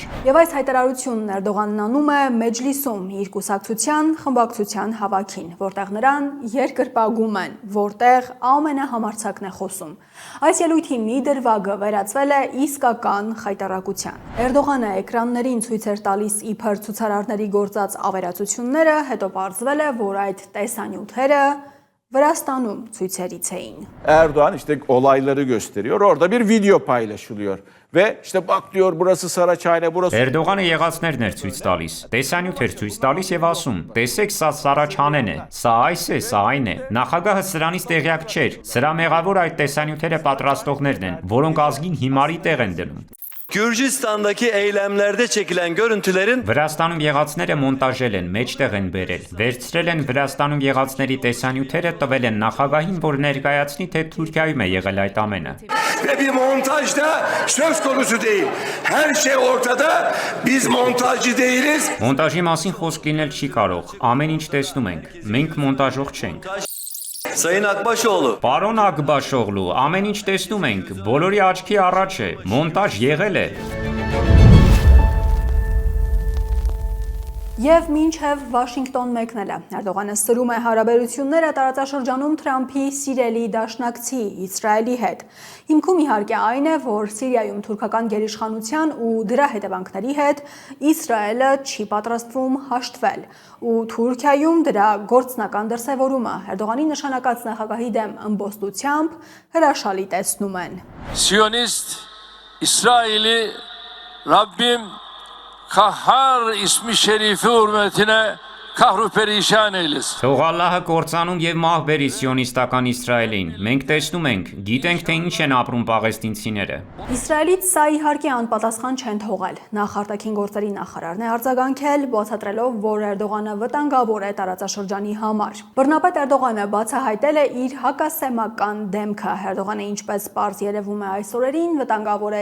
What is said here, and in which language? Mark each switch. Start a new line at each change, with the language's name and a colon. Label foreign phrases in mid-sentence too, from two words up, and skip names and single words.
Armenian: Եվ այս հայտարարությունն Էրդողանն անում է Մեջլիսում իր կուսակցության խմբակցության հավաքին, որտեղ նրան երկրպագում են, որտեղ ամենահամարձակն է խոսում։ Այս ելույթի մի դրվագը վերածվել է իսկական խայտառակության։ Էրդողանը էկրաններին ցույց էր տալիս իբր ցուցարարների գործած ավերածությունները, հետո պարզվել է, որ այդ տեսանյութերը Վրաստանում ցույցերից էին։
Turkish: Erdoğan işte olayları gösteriyor. Orada bir video paylaşılıyor. Ve işte bak diyor burası Saraçhane, burası...
Armenian: Էրդողանը եղածներն էր ցույց տալիս, տեսանյութ էր ցույց տալիս եւ ասում. «Տեսեք, սա Սարաչանեն է, սա այս է, սա այն է»։ Նախագահը սրանից տեղյակ չէր։ Սրա մեղավոր այդ տեսանյութերը պատրաստողներն են, որոնք ազգին հիմարի տեղ են դնում։
Turkish: Gürcistan'daki eylemlerde çekilen görüntülerin
Armenian: Վրաստանում եղածները մոնտաժել են, մեջտեղ են բերել։ Վերցրել են Վրաստանում եղածների տեսանյութերը, տվել են նախագահին, որ ներկայացնի, թե Թուրքիայում է եղել այդ ամենը։
Turkish: Ve bir montaj da söz konusu değil. Her şey ortada. Biz montajcı değiliz.
Armenian: Մոնտաժի մասին խոսք լինել չի կարող։ Ամեն ինչ տեսնում ենք։ Մենք մոնտաժող չենք։
Turkish: Sayın Akbaşoğlu
Armenian: Պարոն Ակբաշօղլու, ամեն ինչ տեսնում ենք, բոլորի աչքի առաջ է, մոնտաժ եղել է։ Եվ մինչև Վաշինգտոն մեկնելը, Էրդողանը սրում է հարաբերությունները տարածաշրջանում Թրամփի սիրելի դաշնակցի Իսրայելի հետ։ Հիմքում իհարկե այն է, որ Սիրիայում թուրքական գերիշխանության ու դրա հետևանքների հետ Իսրայելը չի պատրաստվում հաշտվել, ու Թուրքիայում դրա գործնական դրսևորումը Էրդողանի նշանակած նախագահի դեմ ըմբոստությամբ հրաշալի տեսնում են։
Turkish: Siyonist İsrail'i Rabbim Kahhar ismi şerifi hürmetine kahru perişan eylesin.
Armenian: Թող Ալլահը կործանում եւ մահ բերի սիոնիստական Իսրայելին։ Մենք տեսնում ենք, գիտենք թե ինչ են ապրում պաղեստինցիները։ Իսրայելից սա իհարկե անպատասխան չեն թողել։ Նախ արտաքին գործերի նախարարն է արձագանքել, բացատրելով, որ Էրդողանը վտանգավոր է տարածաշրջանի համար։ Բռնապետ Էրդողանը բացահայտել է իր հակասեմական դեմքը։ Էրդողանը, ինչպես պարզ երևում է այս օրերին, վտանգավոր է